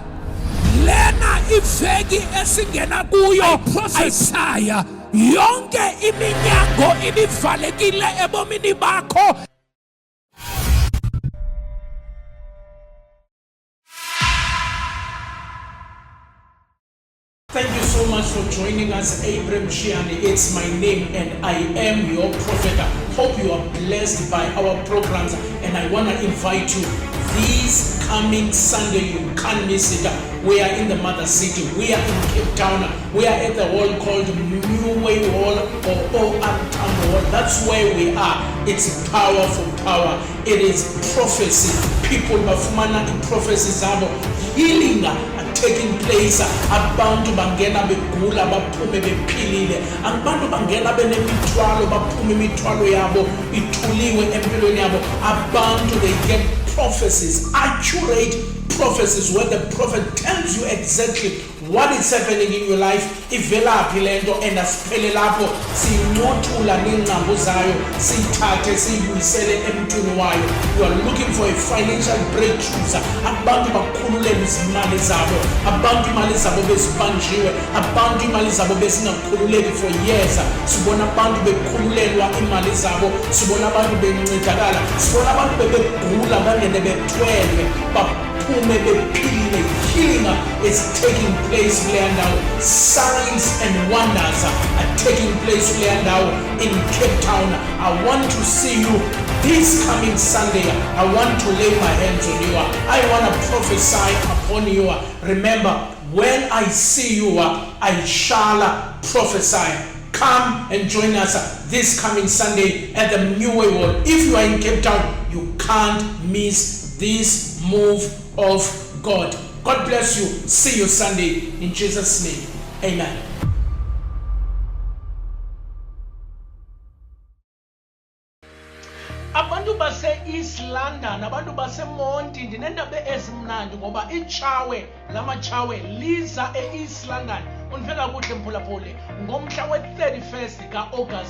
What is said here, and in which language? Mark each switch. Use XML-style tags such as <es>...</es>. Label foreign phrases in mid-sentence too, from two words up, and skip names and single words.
<xh>Lena iveki esingena kuyo prophesy. Yonke iminyango ibivalekile ebomini bakho.</xh> <en>Thank you so much for joining us, Abram Shiani. It's my name and I am your prophet. I hope you are blessed by our programs and I want to invite you this coming Sunday. You can't miss it. We are in the mother city. We are in Cape Town. We are at the hall called New Way Hall or OR Town Hall. That's where we are. It's powerful power. It is prophecy. People</en> <xh>bafumana prophecy zabo.</xh> <en>Healing taking place.</en> <xh>Abantu bangena begula baphume bephilile. Abantu bangena benemithwalo baphume imithwalo yabo ithuliwe empilweni yabo. Abantu</xh> <en>they get prophecies, accurate prophecies where the prophet tells you exactly what is happening in your life.</en> <xh>Ivelaphi lento and asiphele lapho sinqothula nengqambo zayo sithathe siyibuyisele emntwini wayo.</xh> <en>You are looking for a financial breakthrough.</en> <xh>Abantu bakhululele izimali zabo. Abantu imali zabo bezibanjiwe. Abantu imali zabo besingakhululeki</xh> <en>for years.</en> <xh>Sibona abantu bekhululelwa imali zabo. Sibona abantu bencedakala. Sibona abantu bebegula bangene bethwele. Baphume bephilile.</xh> <en>Healing is taking place now. Signs and wonders are taking place now in Cape Town. I want to see you this coming Sunday. I want to lay my hands on you. I want to prophesy upon you. Remember, when I see you, I shall prophesy. Come and join us this coming Sunday at the New Way Hall. If you are in Cape Town, you can't miss this move of God. God bless you. See you Sunday in Jesus' name. Amen.</en> <xh>Abantu base East London, abantu base Monti, ndinendaba ezimnandi ngoba ichawe lamachawe liza East London. Unfika kuhle mphulaphule ngomhla we-31st ka-August.</xh>